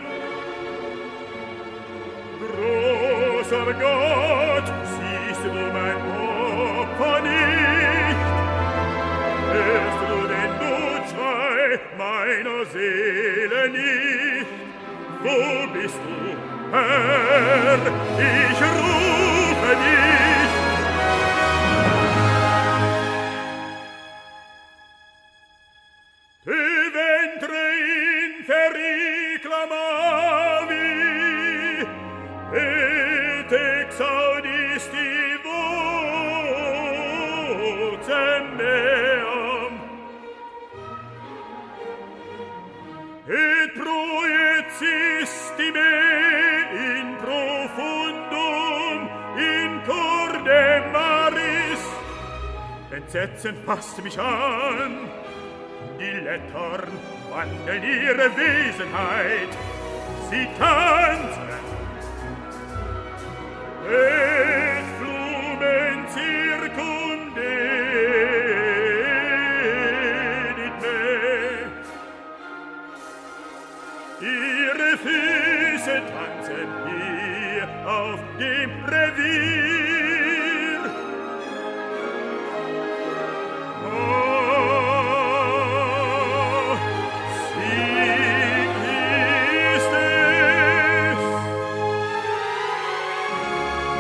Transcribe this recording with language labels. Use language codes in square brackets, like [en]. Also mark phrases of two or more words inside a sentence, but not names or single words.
[de] Großer Gott, siehst du mein Opfer nicht? Hörst du den Blutschrei meiner Seele nicht? Wo bist du, Herr? Ich rufe dich. [la] Tu ventre inferi clamavi, et exaudisti vocem meam, et proiecisti me in profundum in corde maris. [de] Entsetzen fasst mich an, die Lettern wandeln ihre Wesenheit, sie tanzen, [la] et flumen circundedit me. [de] Ihre Füße tanzen hier auf dem Revier. Oh, sie ist es.